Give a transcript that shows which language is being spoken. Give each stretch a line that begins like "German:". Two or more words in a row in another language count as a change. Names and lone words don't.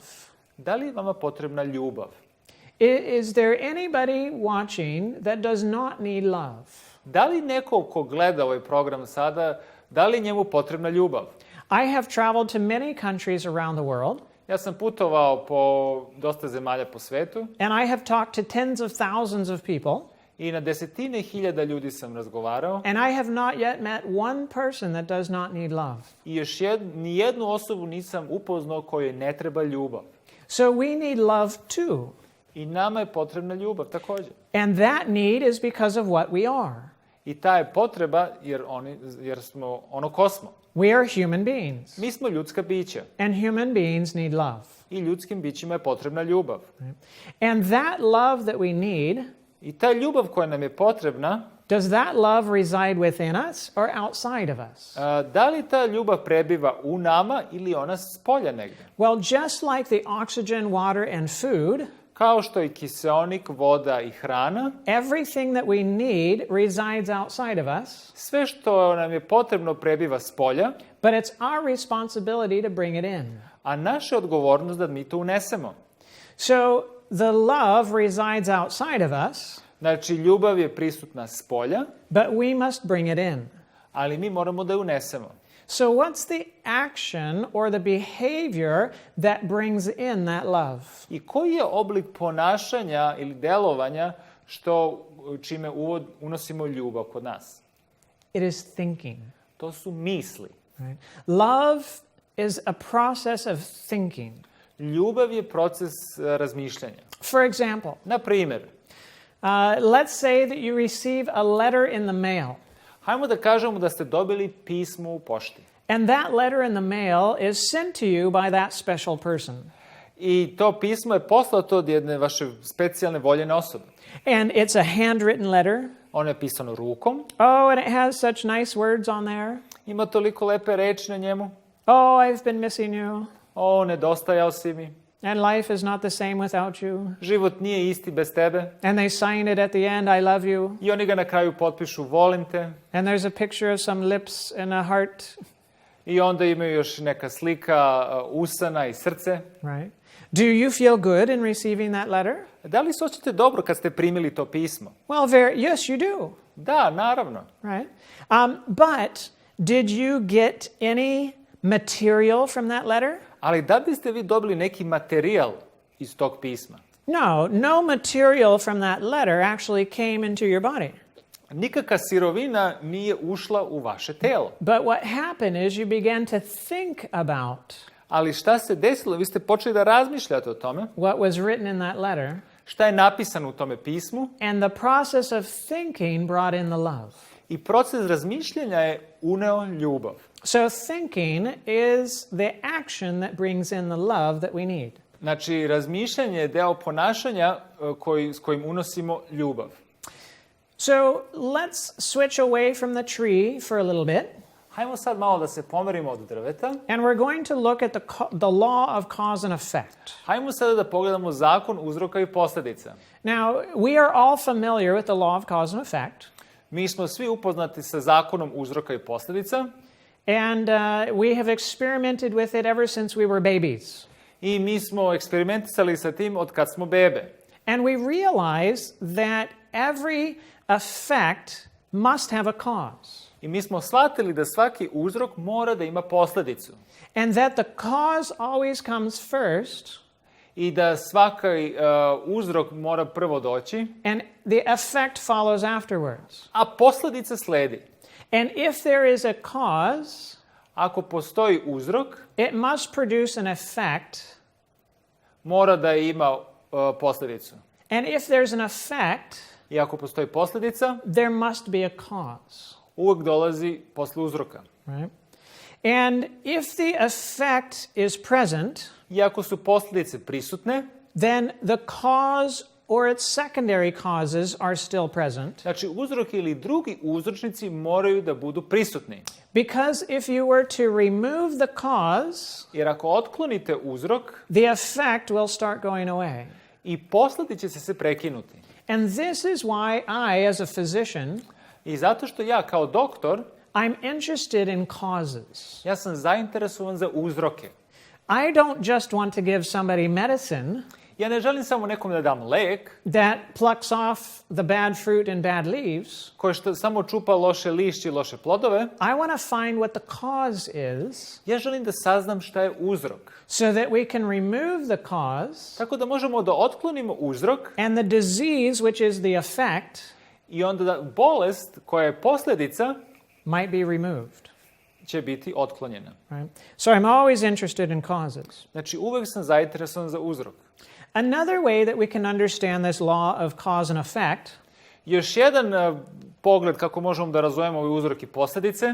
Serbian: Da li je vama potrebna ljubav?
English: Is there anybody watching that does not need love?
Serbian: Da li neko ko gleda ovaj program sada, da li je njemu potrebna ljubav?
English: I have traveled to many countries around the world,
Serbian: Ja sam putovao po dosta zemalja po svetu
English: and I have talked to tens of thousands of people,
Serbian: i na desetine hiljada ljudi sam razgovarao
English: and I have not yet met one person that does not need love.
Serbian: i još ni jednu osobu nisam upoznao kojoj ne treba ljubav.
English: So we need love too.
Serbian: I nama je potrebna ljubav također.
English: And that need is because of what we are.
Serbian: I ta je potreba jer smo ono ko smo.
English: We are human beings,
Serbian: Mi smo ljudska bića
English: and human beings need love.
Serbian: i ljudskim bićima je potrebna ljubav.
English: And that love that we need,
Serbian: I ta ljubav koja nam je potrebna,
English: does that love reside within us or outside of us?
Serbian: da li ta ljubav prebiva u nama ili ona spolja negdje?
English: Well, just like the oxygen, water, and food,
Serbian: Kao što i kiseonik, voda i hrana,
English: everything that we need resides outside of us,
Serbian: sve što nam je potrebno prebiva spolja,
English: but it's our responsibility to bring it in.
Serbian: a naša je odgovornost da mi to unesemo.
English: So the love resides outside of us,
Serbian: Znači, ljubav je prisutna spolja,
English: but we must bring it in.
Serbian: ali mi moramo da je unesemo.
English: So what's the action or the behavior that brings in that love?
Serbian: I koji je oblik ponašanja ili delovanja čime unosimo ljubav kod nas?
English: It is thinking.
Serbian: To su misli.
English: Right? Love is a process of thinking.
Serbian: Ljubav je proces razmišljanja.
English: For example,
Serbian: Na primjer,
English: let's say that you receive a letter in the mail,
Serbian: hajmo da kažemo da ste dobili pismo u pošti.
English: and that letter in the mail is sent to you by that special person.
Serbian: I to pismo je poslato od jedne vaše specijalne voljene osobe.
English: And it's a handwritten letter.
Serbian: Ono je pisano rukom.
English: Oh, and it has such nice words on there.
Serbian: Ima toliko lepe reči na njemu.
English: Oh, I've been missing you.
Serbian: O, nedostajao si mi.
English: And life is not the same without you.
Serbian: Život nije isti bez tebe.
English: And they sign it at the end, I love you.
Serbian: I oni ga na kraju potpišu, volim te.
English: And there's a picture of some lips and a heart.
Serbian: I onda imaju još neka slika usana i srce.
English: Right? Do you feel good in receiving that letter?
Serbian: Da li se osjećate dobro kad ste primili to pismo?
English: Well, yes, you do.
Serbian: Da, naravno.
English: Right? But did you get any material from that letter?
Serbian: Ali da biste vi dobili neki materijal iz tog pisma?
English: No material from that letter actually came into your body.
Serbian: Nikakva sirovina nije ušla u vaše telo.
English: But what happened is you began to think about
Serbian: Ali šta se desilo? Vi ste počeli da razmišljate o tome.
English: what was written in that letter,
Serbian: Šta je napisano u tome pismu?
English: and the process of thinking brought in the love.
Serbian: I proces razmišljanja je uneo ljubav.
English: So thinking is the action that brings in the love that we need.
Serbian: Znači, razmišljanje je deo ponašanja s kojim unosimo ljubav.
English: So let's switch away from the tree for a little bit.
Serbian: Hajmo sad malo da se pomerimo od drveta.
English: And we're going to look at the law of cause and effect.
Serbian: Hajmo sada da pogledamo zakon uzroka i posljedica.
English: Now, we are all familiar with the law of cause and effect.
Serbian: Mi smo svi upoznati sa zakonom uzroka i posljedica.
English: And we have experimented with it ever since we were babies.
Serbian: I mi smo eksperimentisali sa tim od kad smo bebe.
English: And we realize that every effect must have a cause.
Serbian: I mi smo shvatili da svaki uzrok mora da ima posljedicu.
English: And that the cause always comes first.
Serbian: I da svaki uzrok mora prvo doći.
English: And the effect follows afterwards.
Serbian: A posljedica sledi.
English: And if there is a cause,
Serbian: ako postoji uzrok,
English: it must produce an effect.
Serbian: Mora da ima posljedicu.
English: And if there's an effect,
Serbian: I ako postoji posljedica,
English: there must be a cause.
Serbian: Uvijek dolazi posle uzroka.
English: Right? And if the effect is present,
Serbian: I ako su posljedice prisutne,
English: then the cause or its secondary causes are still present.
Serbian: Znači, uzrok ili drugi uzročnici moraju da budu prisutni.
English: Because if you were to remove the cause,
Serbian: Jer ako otklonite uzrok,
English: the effect will start going away.
Serbian: i posledice će se prekinuti.
English: And this is why I, as a physician,
Serbian: I zato što ja kao doktor,
English: I'm interested in causes.
Serbian: ja sam zainteresovan za uzroke.
English: I don't just want to give somebody medicine
Serbian: Ja ne želim samo nekom da dam lek
English: that plucks off the bad fruit and bad leaves.
Serbian: koji samo čupa loše lišće i loše plodove.
English: I want to find what the cause is
Serbian: Ja želim da saznam šta je uzrok.
English: so that we can remove the cause
Serbian: Tako da možemo da otklonimo uzrok
English: and the disease, which is the effect,
Serbian: i onda da bolest koja je posljedica
English: might be removed.
Serbian: će biti otklonjena.
English: Right? So I'm always interested in causes.
Serbian: Znači, uvek sam zainteresovan za uzrok.
English: Another way that we can understand this law of cause and effect
Serbian: Još jedan pogled kako možemo da razumemo ovaj uzrok i posljedice